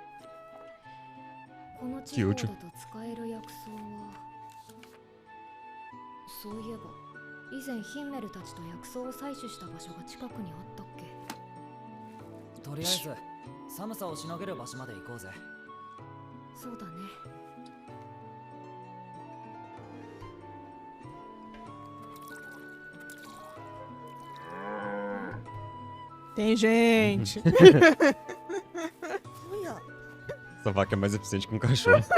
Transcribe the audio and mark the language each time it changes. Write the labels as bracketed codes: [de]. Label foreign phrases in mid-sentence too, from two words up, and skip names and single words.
[ja] この地方だと使える薬草は、そういえば以前ヒンメルたちと薬草を採取した場所が近くにあったっけ。とりあえず寒さをしのげる場所まで行こうぜ。そうだね。 [pt] Tem gente. Essa vaca é mais eficiente que um cachorro.